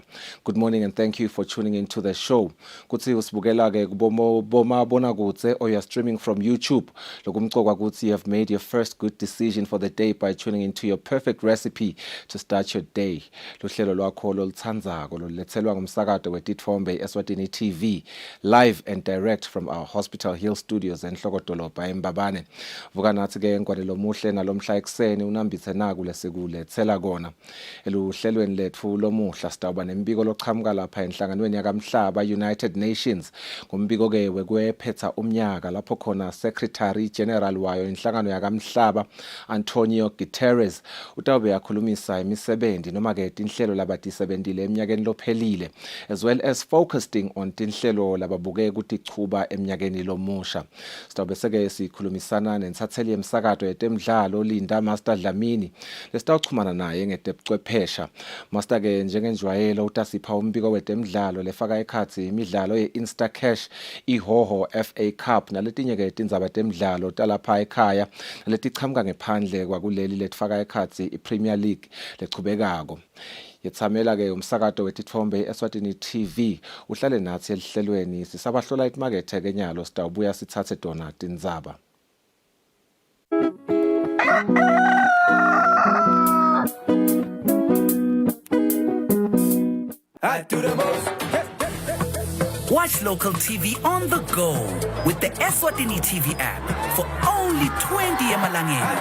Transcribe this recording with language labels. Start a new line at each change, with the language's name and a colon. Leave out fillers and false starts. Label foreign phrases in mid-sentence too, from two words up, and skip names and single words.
English: Good morning and thank you for tuning into the show.
Swati: Kuthi usibukela ke kubomabona kudze
English: or you're streaming from YouTube.
Swati: Lokumcokwa kuthi you have made your first good decision for the day by tuning into your perfect recipe to start your day. Luhlelo lwakho loluthandzako lolethelwa ngumsakato wetitfombe Eswatini TV
English: live and direct from our Hospital Hill studios
Swati: enhlokodolobha eMbabane. Vuka nathi ke ngwanelo muhle nalomhla ekseni unambithe naku lesekulethela kona. Eluhlelweni lethu lomuhla sitawuba nembiko lochamuka lapha enhlanganweni yakamhlaba United Nations. Kumbiko ke wekwephetha umnyaka lapho khona
English: Secretary General
Swati: wayo inhlangano yakamhlaba Antonio Guterres utawube yakhulumisa imisebenzi noma ke inhlelo labatisebentile eminyakeni lophelile
English: as well as focusing on
Swati: tinhlelo lababuke ukuthi chuba eminyakeni lomusha. Sitawube seke sikhulumisana nentsatheli yemsakato yetemidlalo Linda Master Dlamini lesitawuchumana naye ngedebuchwephesha. Master ke njengenjwayelo utasipha umbiko wetemidlalo lefaka ekhathi imidlalo ye-Insta Cash, iHoho FA Cup naletinye ke tindzaba temidlalo talapha ekhaya naletichamuka ngephandle kwakuleli letifaka ekhathi iPremier League lechubekako. Yetsamela ke umsakato wetitfombe Eswatini TV uhlale nathi elihlelweni sisabahlola imakethe kenyalo sitawubuya sithathe dona tindzaba.
English: I do the most. Watch local TV on the go with the Eswatini TV app for only 20 emalangeni.